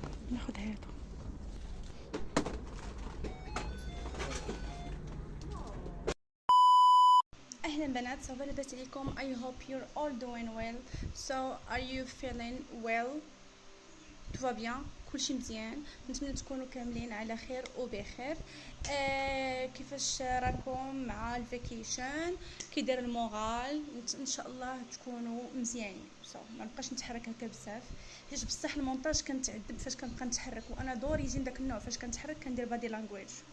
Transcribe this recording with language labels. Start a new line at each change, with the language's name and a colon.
Arabic: ناخد هذا. اهلا بنات، سوف لاباس عليكم.
English: I hope you're all doing well. So are you feeling well?
French: tout va bien،
Arabic: كلشي مزيان. نتمنى تكونوا كاملين على خير وبخير. كيفاش راكم مع الفيكيشن؟ كي داير المورال؟ ان شاء الله تكونوا مزيانين. ما نبقاش نتحرك هكا بزاف، حيت بصح المونتاج كنتعذب فاش كنبقى نتحرك، وانا دوريجين داك النوع فاش كنتحرك كندير بادي لانجويج.